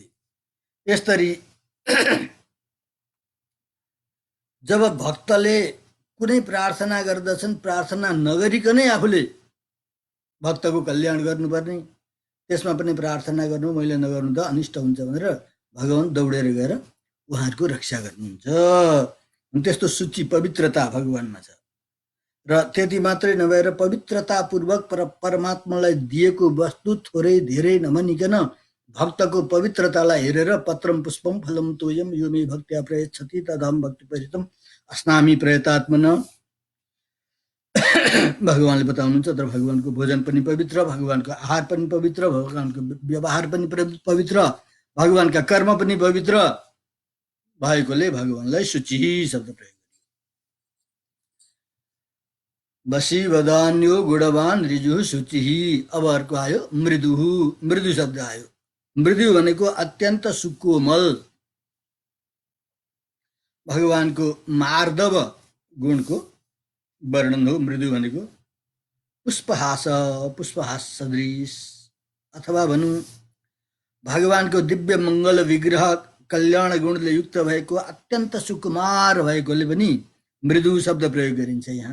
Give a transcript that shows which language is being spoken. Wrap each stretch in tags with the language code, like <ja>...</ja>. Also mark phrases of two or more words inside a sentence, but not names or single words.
<ne>यसरी जब भक्तले कुनै प्रार्थना गर्दछन्, प्रार्थना नगरिकनै आफूले भक्तको कल्याण गर्नुपर्ने, त्यसमा पनि प्रार्थना गर्नु मैले नगर्नु त अनिष्ट हुन्छ भनेर भगवान दौडेर गएर उहाँहरूको रक्षा गर्नुहुन्छ। त्यस्तो सूची पवित्रता भगवानमा छ। र त्यति मात्रै नभएर पवित्रतापूर्वक परमात्मालाई दिएको वस्तु थोरै धेरै नभनिकन भक्तको पवित्रतालाई हेरेर</ne> <sa>पत्रम पुष्पम फलम तोयम यो मे भक्त्या प्रयच्छति तदहम भक्ति परितम अस्नामी प्रयतात्मना</sa> <ne>भगवानले बताउनुहुन्छ। तर भगवानको भोजन पनि पवित्र, भगवानको आहार पनि पवित्र, भगवानको व्यवहार पनि पवित्र, भगवानका कर्म पनि पवित्र भएकोले भगवानलाई शुचि शब्द प्रयोग।</ne> <sa>बसी वदान्यो गुणवान ऋजु शुचि।</sa> <ne>अब अर्को आयो मृदु। मृदु शब्द आयो। मृदु भनेको अत्यन्त सुकोमल। भगवानको मार्दव गुणको वर्णन हो मृदु भनेको। पुष्पहास पुष्पहास सदृश, अथवा भनौँ भगवानको दिव्य मङ्गल विग्रह कल्याण गुणले युक्त भएको अत्यन्त सुकुमार भएकोले पनि मृदु शब्द प्रयोग गरिन्छ यहाँ।</ne>